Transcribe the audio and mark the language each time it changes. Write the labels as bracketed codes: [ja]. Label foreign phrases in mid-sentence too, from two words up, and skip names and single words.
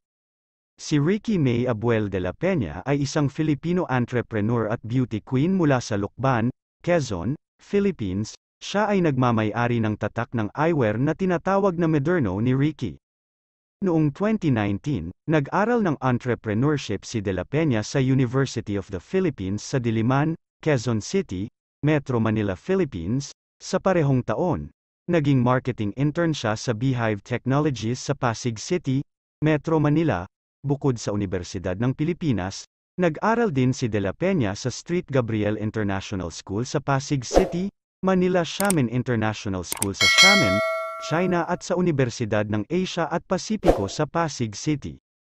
[tl] Si Ricky May Abuel De La Peña ay isang Filipino entrepreneur at beauty queen mula sa Lucban, Quezon, Philippines. Siya ay nagmamay-ari ng tatak ng eyewear na tinatawag na Moderno ni Ricky. Noong 2019, nag-aral ng entrepreneurship si De La Peña sa University of the Philippines sa Diliman, Quezon City, Metro Manila, Philippines. Sa parehong taon, naging [en] marketing intern [tl] siya sa Beehive Technologies sa Pasig City, Metro Manila. Bukod sa Universidad ng Pilipinas, nag-aral din si De La Peña sa Street Gabriel International School sa Pasig City, Manila Xiamen International School sa Xiamen, China at sa Universidad ng Asia at Pasipiko sa Pasig City.